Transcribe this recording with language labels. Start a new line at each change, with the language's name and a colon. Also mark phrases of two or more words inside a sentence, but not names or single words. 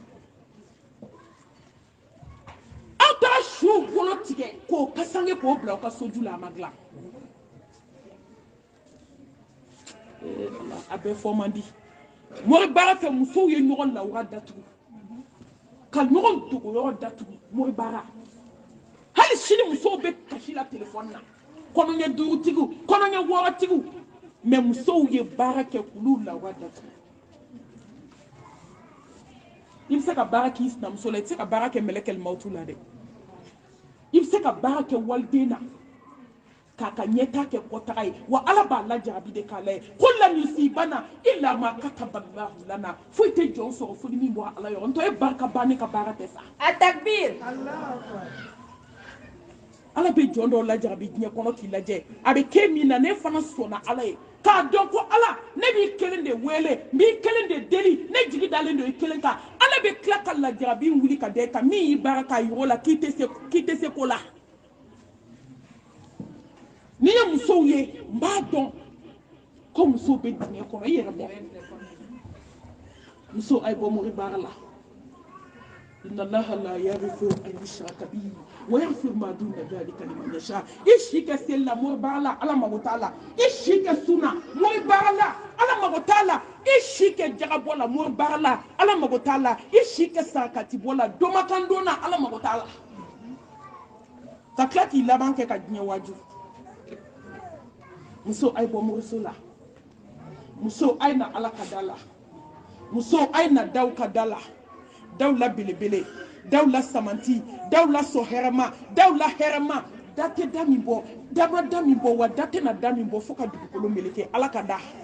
Bambara: aw taara suw bolo tigɛ k'o kasange k'o bila aw ka soju la a ma dilan a bɛɛ fɔ man di moribara fɛ musow ye ɲɔgɔn lawura datugu ka ɲɔgɔn dogoyɔrɔ datugu moribara hali sini musow bɛ kasi la telefɔni na kɔnɔɲɛ duurutigiw kɔnɔɲɛ wɔɔrɔtigiw mɛ musow ye baara kɛ k'olu lawura datugu i bɛ se ka baara k'i sinamuso la i tɛ se ka baara kɛ mɛlɛkɛl mawutu la dɛ i bɛ se ka baara kɛ waliden na k'a ka ɲɛta kɛ kɔtaga ye wa ala b'a lajarabi de k'a layɛ ko
Arabic: لن يصيبنا إلا ما كتب الله لنا
Bambara: foyi tɛ jɔn sɔrɔ fo ni min bɔra ala yɔrɔ ntɔ e barika ban ne ka baara tɛ sa a takbir ala bɛ jɔn dɔw lajarabi diɲɛ kɔnɔ k'i lajɛ a bɛ kɛ min na ne fana sɔnna ala ye k'a dɔn ko ala ne b'i kelen de wele n b'i kelen de deli ne jigi dalen don i kelen kan ala bɛ tila ka lajarabi wuli ka da i kan min y'i baara k'a yir'o la k'i tɛ se ko la n'i ye musow ye n b'a dɔn ko musow bɛ dingɛ kɔnɔ i yɛrɛ bɔ muso a ye bɔ mori baara la
Arabic: إن الله لا يغفر أن يشرك به ويغفر ما دون ذلك لمن يشاء
Bambara: i si kɛ seli la mori baara la ala mago t'a la i si kɛ sunna mori baara la ala mago t'a la i si kɛ jagabɔ la mori baara la ala mago t'a la i si kɛ sarakati bɔ la domakan don na ala mago t'a la ka tila k'i laban kɛ ka diɲɛ waaju muso a ye bɔ moriso la muso a ye na ala ka da la muso a ye na daw ka da la daw la belebele daw la samanti daw la sɔhɛrɛma daw la hɛrɛma da tɛ da min bɔ dama da min bɔ wa da tɛ na da min bɔ fo ka dugukolo meleke ala ka da